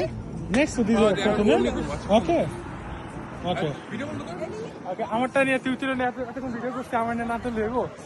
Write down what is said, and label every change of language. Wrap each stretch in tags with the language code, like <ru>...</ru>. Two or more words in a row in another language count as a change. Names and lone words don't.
<en>Next to</en> <de>diese Foto, ne?</de> <en>Okay. Okay.</en> <bn>Okay, আমারটা নিয়ে তুই তুলে নিয়ে এতক্ষণ ভিডিও করছিস, আমার নিয়ে না তুলে দেবো।</bn>